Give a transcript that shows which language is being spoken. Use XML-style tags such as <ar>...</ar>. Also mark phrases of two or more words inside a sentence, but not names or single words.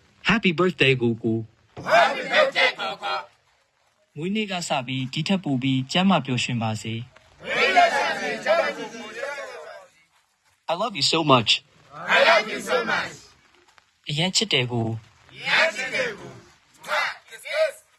<en>Happy birthday ကိုကို Happy birthday ကိုကို</en> <my>မွေးနေ့ကစပြီးဒီထက်ပိုပြီးကျမ်းမာပျော်ရွှင်ပါစေ</my> <en>I love you so much I love you so much</en> <my>အရင်ချစ်တယ်ကို</my> <en>Yes it is Yes</en>